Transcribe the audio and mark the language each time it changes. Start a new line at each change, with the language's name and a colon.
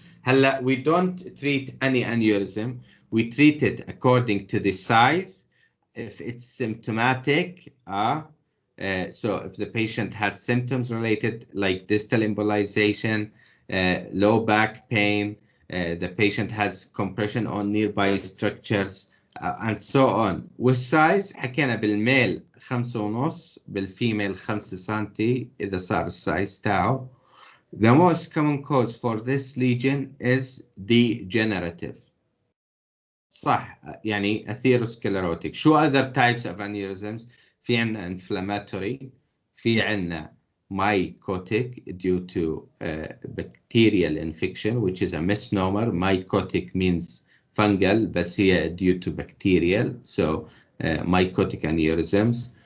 Arabic: هلا
English: we don't treat any aneurysm. We treat it according to the size. If it's symptomatic, so if the patient has symptoms related like distal embolization, low back pain, the patient has compression on nearby structures, and so on.
Arabic: والسايز حكينا بالميل 5.5 بالفيميل 5 سنتي إذا صار السايز تاعه.
English: The most common cause for this lesion is degenerative.
Arabic: صح يعني atherosclerotic. شو
English: other types of aneurysms؟
Arabic: في عنا
English: inflammatory، في عنا mycotic due to bacterial infection which is a misnomer. Mycotic means fungal
Arabic: بس هي
English: due to bacterial, so mycotic aneurysms.